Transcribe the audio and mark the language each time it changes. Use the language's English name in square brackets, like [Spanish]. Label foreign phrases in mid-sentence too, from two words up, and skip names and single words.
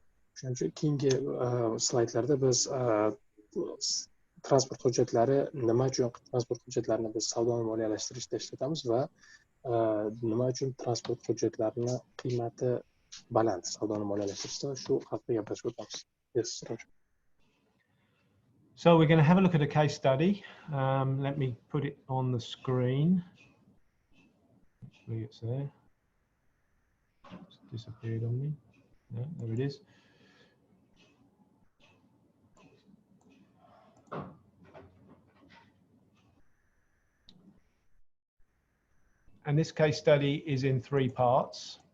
[Uzbek] Shuning uchun keyingi slaydlarda biz transport hujjatlari nima uchun transport hujjatlarini biz savdoni moliyalashtirishda ishlatamiz va nima uchun transport hujjatlarini qiymati baland savdoni moliyalashtirishda shu haqida gaplashib o'tamiz. [English] Yes, Raj. So we're going to have a look at a case study. Let me put it on the screen. Hopefully it's there. It's disappeared on me. No, there it is. And this case study is in 3 parts.